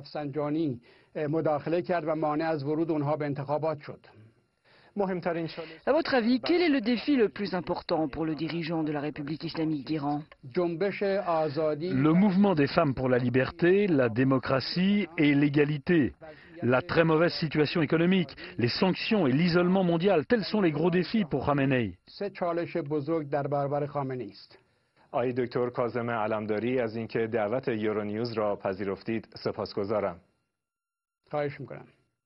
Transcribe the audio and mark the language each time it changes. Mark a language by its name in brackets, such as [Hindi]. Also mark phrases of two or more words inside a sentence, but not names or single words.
[French] À votre avis, quel est le défi le plus important pour le dirigeant de la République islamique d'Iran? Le mouvement des femmes pour la liberté, la démocratie et l'égalité. La très mauvaise situation économique, les sanctions et l'isolement mondial, tels sont les gros défis pour Khamenei. [Persian] آقای دکتر کاظم علمداری از اینکه دعوت یورونیوز را پذیرفتید سپاسگزارم. خواهش میکنم.